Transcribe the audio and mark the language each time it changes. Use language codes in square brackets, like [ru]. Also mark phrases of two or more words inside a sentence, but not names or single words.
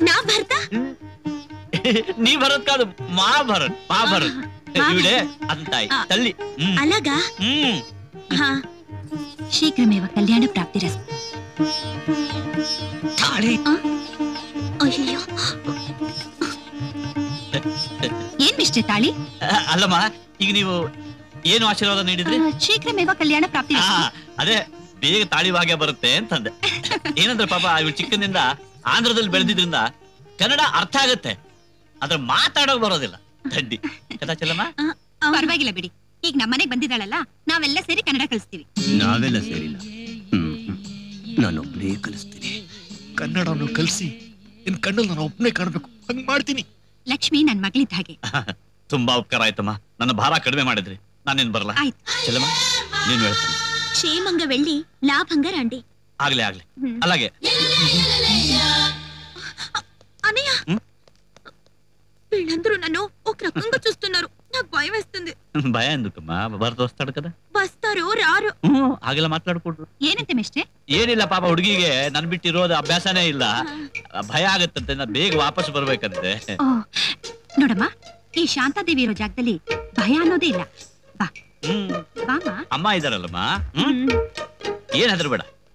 [te] నా భర్త? నీ భరత్ కాదు, మా భరత్. ఈవిడే అత్తాయి తల్లి. అలాగా? [sa] శీఘ్రమేవ కళ్యాణ ప్రాప్తిరస్తు. [te] అయ్యో, [kn] ಏನ್ ಮಿಸ್ಟರ್ ತಾಳಿ? ಅಲ್ಲಮ್ಮ, ಈಗ ನೀವು ಏನು ಆಶೀರ್ವಾದ ನೀಡಿದ್ರಿ? [sa] ಶೀಘ್ರಮೇವ ಕಲ್ಯಾಣ ಪ್ರಾಪ್ತಿ. [kn] ಅದೇ ಬೇಗ ತಾಳಿ ಭಾಗ್ಯ ಬರುತ್ತೆ ಅಂತಂದೆ. ಏನಂದ್ರೆ ಪಾಪ ಇವ್ ಚಿಕ್ಕನಿಂದ ಆಂಧ್ರದಲ್ಲಿ ಬೆಳೆದಿದ್ರಿಂದ ಕನ್ನಡ ಅರ್ಥ ಆಗತ್ತೆ, ಆದ್ರೆ ಮಾತಾಡೋಕ್ ಬರೋದಿಲ್ಲ. [te] థండి కదా చెల్లమ్మ? [kn] ಪರವಾಗಿಲ್ಲ ಬಿಡಿ, ಈಗ ನಮ್ಮನೆಗೆ ಬಂದಿದ್ದಾಳಲ್ಲ, ನಾವೆಲ್ಲ ಸೇರಿ ಕನ್ನಡ ಕಲಿಸ್ತೀವಿ. ನಾವೆಲ್ಲ ಸೇರಿಲ್ಲ, ನಾನೊಬ್ಬನೇ ಕಲಿಸ್ತೀನಿ. ಕನ್ನಡವನ್ನು ಕಲಿಸಿ ನಿನ್ ಕಣ್ಣಲ್ಲಿ ನಾನು ಒಬ್ಬನೇ ಕಾಣ್ಬೇಕು, ಹಂಗ್ ಮಾಡ್ತೀನಿ. ಲಕ್ಷ್ಮಿ ನನ್ ಮಗಳಿದ್ದ ಹಾಗೆ. ತುಂಬಾ ಉಪಕಾರ ಆಯ್ತಮ್ಮ, ನನ್ನ ಭಾರ ಕಡಿಮೆ ಮಾಡಿದ್ರಿ. ನಾನೇನ್ ಬರಲ್ಲ. ಚೆಲ್ಲಮ್ಮ, ನೀನ್ ಹೇಳ್ತೀನಿ. [te] క్షేమంగా వెళ్ళి లాభంగా రండి. ಆಗ್ಲೇ అలాగే. అన్నయ్య, వీళ్ళందరూ నన్ను ఒక రకంగా చూస్తున్నారు. నాకు భయం వేస్తుంది. భయం ఎందుకమ్మా? భరత్ వస్తాడు కదా. వస్తారు రారు? [kn] ಹಾಗೆಲ್ಲ ಮಾತಾಡ್ಕೊಡ್ರು. ಏನಂತೆ ಮಿಸ್ಟ್ರೆ? ಏನಿಲ್ಲ ಪಾಪ, ಹುಡುಗಿಗೆ ನನ್ ಬಿಟ್ಟಿರೋದು ಅಭ್ಯಾಸನೇ ಇಲ್ಲ, ಭಯ ಆಗತ್ತಂತೆ. ನಾ ಬೇಗ ವಾಪಸ್ ಬರ್ಬೇಕಂತೆ. ನೋಡಮ್ಮ, ಈ ಶಾಂತಾದೇವಿ ಇರೋ ಜಾಗದಲ್ಲಿ ಭಯ ಅನ್ನೋದೇ ಇಲ್ಲ. ಬಾ. ಅಮ್ಮ ಇದಾರಲ್ಲಮ್ಮ, ಏನ್ ಹೆದರ್ ಬೇಡ.